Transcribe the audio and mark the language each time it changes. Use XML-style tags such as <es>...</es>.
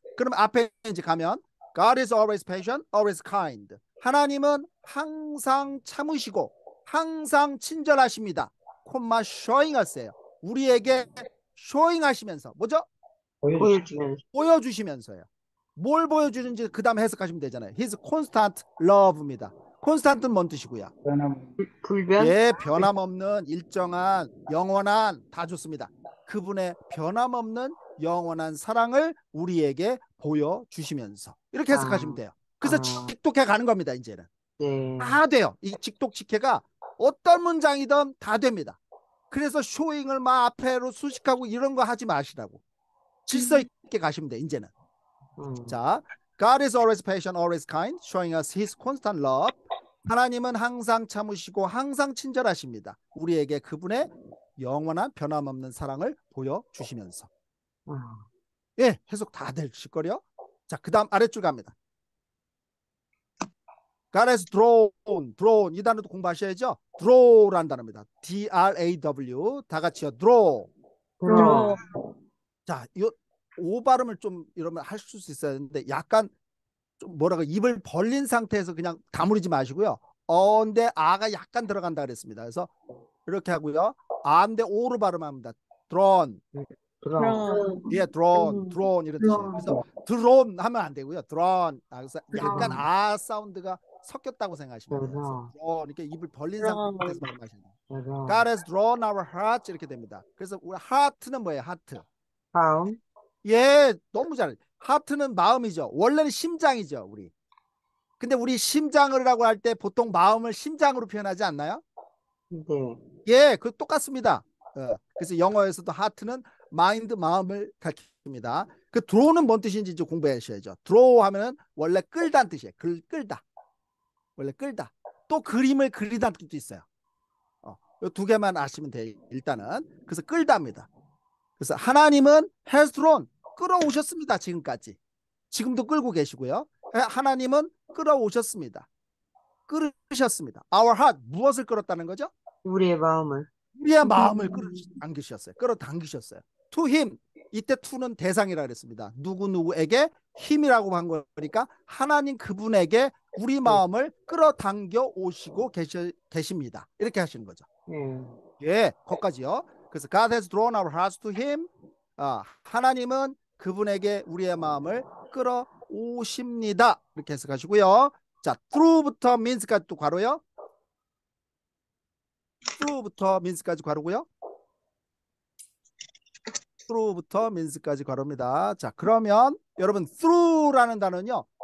<ko>그럼 앞에 이제 가면</ko> <en>God is always patient, always kind.</en> <ko>하나님은 항상 참으시고 항상 친절하십니다. 콤마 showing 하세요. 우리에게 showing 하시면서 뭐죠? 보여주는. 보여주시면서요. 뭘 보여주는지 그 다음에 해석하시면 되잖아요.</ko> <en>His constant love입니다.</en> <ko>constant는 뭔 뜻이고요? 불변. 예, 변함없는 일정한 영원한 다 좋습니다. 그분의 변함없는 영원한 사랑을 우리에게 보여주시면서 이렇게 해석하시면 돼요. 그래서 직독해 가는 겁니다. 이제는 네. 다 돼요. 이 직독직해가 어떤 문장이든 다 됩니다. 그래서 쇼잉을 막 앞에로 수식하고 이런 거 하지 마시라고. 질서 있게 가시면 돼. 이제는.</ko> <en>자, God is always patient, always kind, showing us His constant love.</en> <ko>하나님은 항상 참으시고 항상 친절하십니다. 우리에게 그분의 영원한 변함없는 사랑을 보여주시면서. 아, 예, 해석 다 되실 거요. 자, 그다음 아랫줄 갑니다.</ko> <en>God has drawn</en> <ko>이 단어도 공부하셔야죠. draw라는 단어입니다. D-R-A-W 다 같이요. draw. 들어. 자, 오 발음을 좀 이러면 할 수 있어야 되는데 약간 좀 뭐라고 입을 벌린 상태에서 그냥 다무리지 마시고요. 어인데 아가 약간 들어간다 그랬습니다. 그래서 이렇게 하고요. 아인데 오로 발음합니다.</ko> <en>drawn.</en> <ko>들어. 예, drawn 이런 뜻이에요. 그래서 drawn 하면 안 되고요.</ko> <en>drawn.</en> <ko>그래서 약간 아 사운드가 섞였다고 생각하시면 돼요. 그래서 drawn 이렇게 입을 벌린 상태에서 발음하시면 돼요. 들어.</ko> <en>God has drawn our hearts</en> <ko>이렇게 됩니다. 그래서 우리 heart는 뭐예요?</ko> <en>heart.</en> <ko>다음. 예, 너무 잘해요. 하트는 마음이죠. 원래는 심장이죠, 우리. 근데 우리 심장을라고 할 때 보통 마음을 심장으로 표현하지 않나요? 네. 예, 그 똑같습니다. 그래서 영어에서도 하트는 마인드, 마음을 가리킵니다. 그 draw는 뭔 뜻인지 이제 공부하셔야죠. draw 하면은 원래 끌다는 뜻이에요. 끌다. 원래 끌다. 또 그림을 그리다는 뜻도 있어요. 이 두 개만 아시면 돼요. 일단은. 그래서 끌다입니다. 그래서 하나님은</ko> <en>has drawn</en> <ko>끌어오셨습니다. 지금까지. 지금도 끌고 계시고요. 하나님은 끌어오셨습니다. 끌으셨습니다.</ko> <en>Our heart</en> <ko>무엇을 끌었다는 거죠? 우리의 마음을. 우리의 마음을 끌어당기셨어요. 끌어당기셨어요.</ko> <en>To him</en> <ko>이때 to는 대상이라 그랬습니다. 누구누구에게 힘이라고 한 거니까 하나님 그분에게 우리 마음을 끌어당겨 오시고 계십니다. 이렇게 하시는 거죠. 예, 거기까지요.</ko> <en>그래서 God has drawn our hearts to him.</en> <ko>하나님은 그분에게 우리의 마음을 끌어오십니다. 이렇게 해석하시고요. 자, through부터 means까지 또 괄호요. through부터 means까지 괄호고요. through부터 means까지 괄호입니다. 자, 그러면 여러분 through라는 단어는요.</ko>